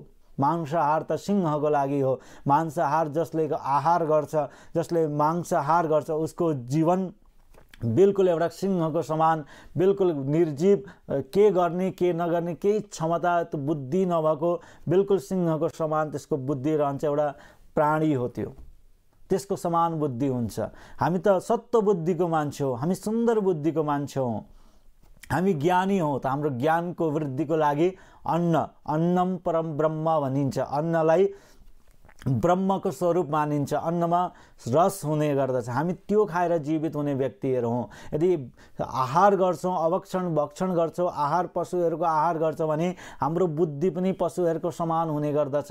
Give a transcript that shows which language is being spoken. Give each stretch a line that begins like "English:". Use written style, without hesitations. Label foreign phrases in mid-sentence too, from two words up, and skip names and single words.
Nepali: मांसाहार त सिंहको लागि हो। मांसाहार जसले आहार गर्छ, जसले मांसाहार गर्छ, उसको जीवन बिल्कुल एउटा सिंहको समान, बिल्कुल निर्जीव, के गर्ने के नगर्ने केही क्षमता बुद्धि नभएको, बिल्कुल सिंहको समान त्यसको बुद्धि रहन्छ। एउटा प्राणी हो त्यो, त्यसको समान बुद्धि हुन्छ। हामी त सत्व बुद्धिको मान्छे हो, हामी सुन्दर बुद्धिको मान्छे हौँ, हामी ज्ञानी हौँ। त हाम्रो ज्ञानको वृद्धिको लागि
Sanskrit: अन्नम परम ब्रह्म
Nepali: भनिन्छ। अन्नलाई ब्रह्मको स्वरूप मानिन्छ। अन्नमा रस हुने गर्दछ। हामी त्यो खाएर जीवित हुने व्यक्तिहरू हौँ। यदि आहार गर्छौँ, भक्षण गर्छौँ, पशुहरूको आहार गर्छौँ भने हाम्रो बुद्धि पनि पशुहरूको समान हुने गर्दछ।